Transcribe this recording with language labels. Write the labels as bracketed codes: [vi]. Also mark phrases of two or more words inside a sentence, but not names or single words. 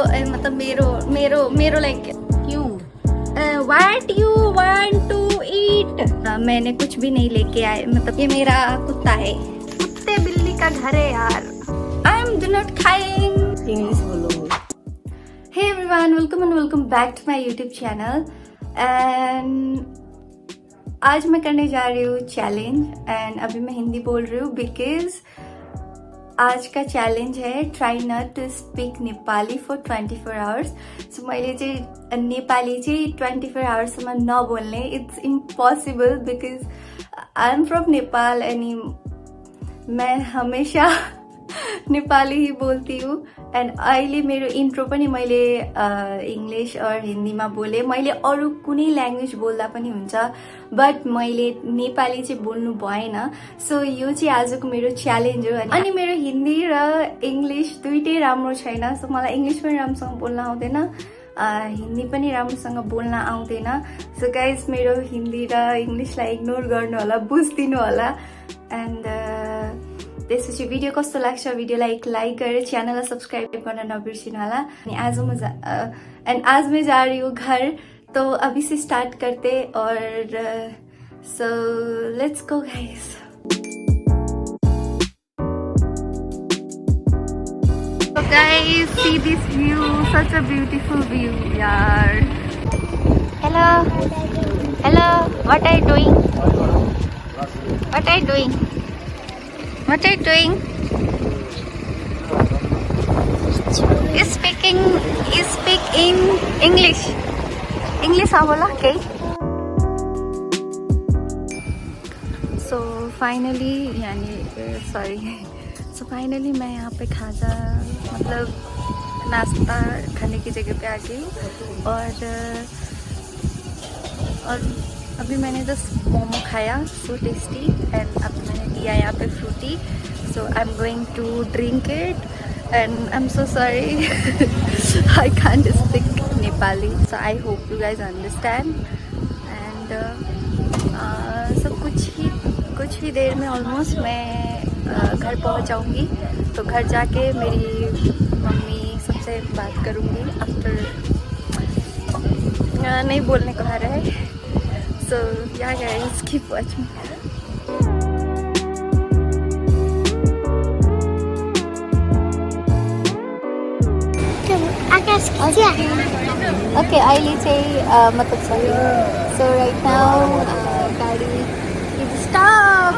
[en] मतलब [ne] मेरो मेरो मेरो [en] लाइक क्यों what you want to eat. [hi] मैंने कुछ भी नहीं लेके आए, मतलब ये मेरा कुत्ता है, कुत्ते बिल्ली का घर है यार। [en] I am do not khaing. [hi] इंग्लिश बोलो। [en] Hey everyone, welcome and welcome back to my YouTube channel. [hi] एंड आज मैं करने जा रही हूँ चैलेंज, एंड अभी मैं हिंदी बोल रही हूँ बिकॉज आज का चैलेंज है [en] try not to speak Nepali for 24 hours. [ne] सो मैले चाहिँ नेपाली चाहिँ 24 आवर्ससम्म नबोल्ने, [en] It's impossible because I am from Nepal [ne] अनि [hi] मैं हमेशा नेपाली ही बोलती हूँ। [ne] एंड अहिले मेरो इन्ट्रो पनि मैले इंग्लिश और हिन्दीमा बोले। मैले अरू कुनै ल्याङ्ग्वेज बोल्दा पनि हुन्छ, बट मैले नेपाली चाहिँ बोल्नु भएन। सो यो चाहिँ आजको मेरो च्यालेन्ज हो। अनि मेरो हिन्दी र इंग्लिश दुइटै राम्रो छैन। सो मलाई इंग्लिश पनि राम्रोसँग बोल्न आउँदैन, हिन्दी पनि राम्रोसँग बोल्न आउँदैन। [en] So guys [ne] मेरो हिन्दी र इंग्लिशलाई इग्नोर गर्नु होला, बुझिदिनु होला। एन्ड त्यसपछि भिडियो कस्तो लाग्छ भिडियोलाई एक लाइक गरेर च्यानललाई सब्सक्राइब गर्न नबिर्सिनु होला। [hi] अनि आज मैं जा रही हूँ घर, तो अभी से स्टार्ट करते और [en] so let's go guys. So guys, see this view, such a beautiful view यार। Hello, hello, what are you doing? What are you doing? What are you doing? Speak in English. [hi] English हाँ बोला क्या? So finally फाइनली मैं यहाँ पे खाजा मतलब नाश्ता खाने की जगह पे आ गई हूँ। और अभी मैंने जस्ट मोमो खाया, [en] so tasty. [hi] एंड अब मैंने लिया यहाँ पे फ्रूटी, [en] So I am going to drink it. And I am so sorry I can't speak Nepali, so I hope you guys understand. [hi] एंड सब कुछ ही देर में ऑलमोस्ट मैं घर पहुँच जाऊँगी। तो घर जाके मेरी मम्मी सबसे बात करूँगी आफ्टर, नहीं बोलने को आ रहा है। [en] So yeah guys, keep watching. Okay, I'll say मतलब sorry. So right now, Daddy is stop.